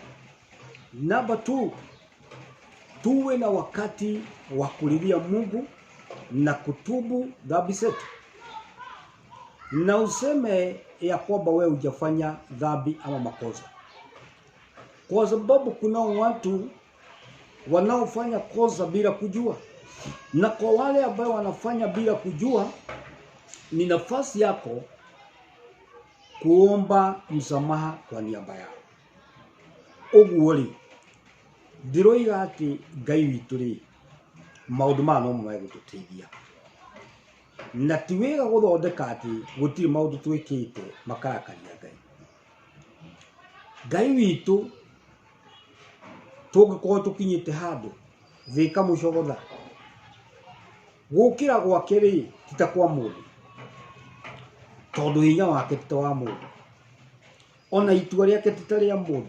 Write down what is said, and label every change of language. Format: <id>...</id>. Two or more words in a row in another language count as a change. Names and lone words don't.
<sw>Namba 2, tuwe na wakati wa kulilia Mungu na kutubu dhambi zetu, na useme ya kwamba wewe hujafanya dhambi ama makosa, kwa sababu kuna watu wanaofanya kosa bila kujua, na kwa wale ambao wanafanya bila kujua, ni nafasi yako kuomba msamaha kwa niaba yao.</sw> <ki>Ũguo rĩ, ndiroiga atĩ Ngai witũ rĩ, maũndũ maya no megũtũteithia, na ti wega gũthondeka atĩ gũtirĩ maũndũ twĩkĩte makarakaria Ngai. Ngai witũ tũngĩkorwo tũkinyĩte handũ thĩ kamũcogotha, gũkĩra gwake rĩ ti ta kwa mũndũ, tondũ hinya wake ti ta wa mũndũ, ona itua rĩake ti ta rĩa mũndũ.</ki>